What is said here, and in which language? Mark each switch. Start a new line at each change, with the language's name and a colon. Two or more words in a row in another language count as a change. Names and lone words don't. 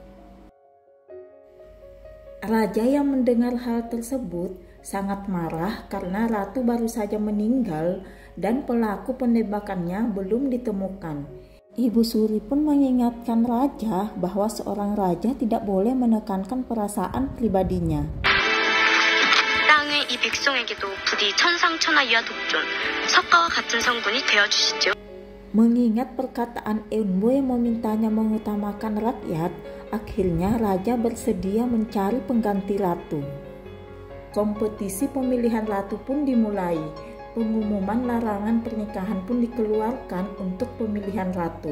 Indonesian: Raja yang mendengar hal tersebut sangat marah karena ratu baru saja meninggal dan pelaku penembakannya belum ditemukan. Ibu Suri pun mengingatkan raja bahwa seorang raja tidak boleh menekankan perasaan pribadinya.
Korean: 땅의 이 백성에게도 부디 천상천하이와 독존, 석가와 같은 성분이 되어주시죠.
Indonesian: Mengingat perkataan Eunbo yang memintanya mengutamakan rakyat, akhirnya raja bersedia mencari pengganti ratu. Kompetisi pemilihan ratu pun dimulai. Pengumuman larangan pernikahan pun dikeluarkan untuk pemilihan ratu.